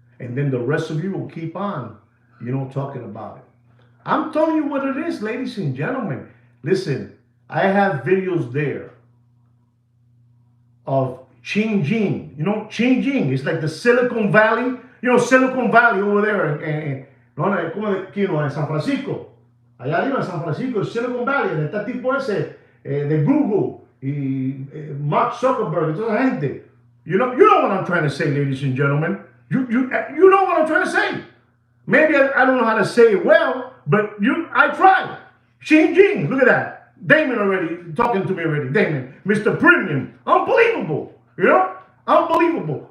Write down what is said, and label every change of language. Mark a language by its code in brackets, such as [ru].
[en] And then the rest of you will keep on, talking about it. I'm telling you what it is, ladies and gentlemen. Listen, I have videos there of Qingjing. You know, Qingjing is like the Silicon Valley. Silicon Valley over there en San Francisco. [es] Allá arriba en San Francisco, Silicon Valley, donde está el tipo ese de Google y Mark Zuckerberg y toda esa gente. [en] You know what I'm trying to say, ladies and gentlemen. You know what I'm trying to say. Maybe I don't know how to say it well, but I tried. Qingjing, look at that. Damon already talking to me already. Damon, Mr. Premium, unbelievable. Unbelievable.